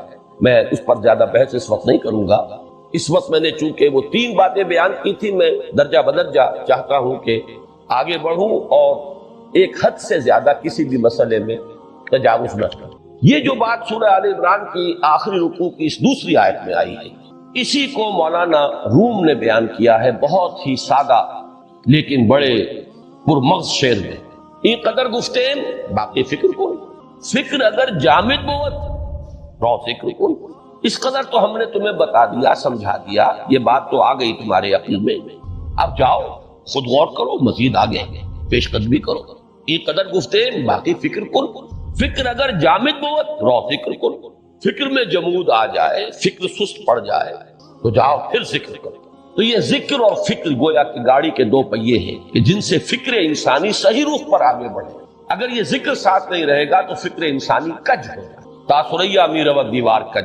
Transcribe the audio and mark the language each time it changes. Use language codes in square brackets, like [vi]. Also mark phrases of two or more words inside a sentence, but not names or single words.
[ur] میں اس پر زیادہ بحث اس وقت نہیں کروں گا۔ اس وقت میں نے چونکہ وہ تین باتیں بیان کی تھی، میں درجہ بدرجہ چاہتا ہوں کہ آگے بڑھوں اور ایک حد سے زیادہ کسی بھی مسئلے میں تجاوز نہ کروں۔ یہ جو بات سورہ آل عمران کی آخری رکوع کی اس دوسری آیت میں آئی ہے، اسی کو مولانا روم نے بیان کیا ہے بہت ہی سادہ لیکن بڑے پرمغز شعر میں۔ [fa] این قدر گفتین باقی فکر کن، فکر اگر جامد بود رو فکر کن۔ [ur] اس قدر تو ہم نے تمہیں بتا دیا، سمجھا دیا، یہ بات تو آ گئی تمہارے عقل میں، اب جاؤ خود غور کرو، مزید آگے پیش قدمی کرو۔ [fa] این قدر گفتین باقی فکر کن، فکر اگر جامد بود رو فکر کن۔ [ur] فکر میں جمود آ جائے، فکر سست پڑ جائے تو جاؤ پھر ذکر کرو۔ تو یہ ذکر اور فکر گویا کہ گاڑی کے دو پہیے ہیں کہ جن سے فکر انسانی صحیح رخ پر آگے بڑھے۔ اگر یہ ذکر ساتھ نہیں رہے گا تو فکر انسانی کج ہو جائے، [fa] تاثریا میرا دیوار کج۔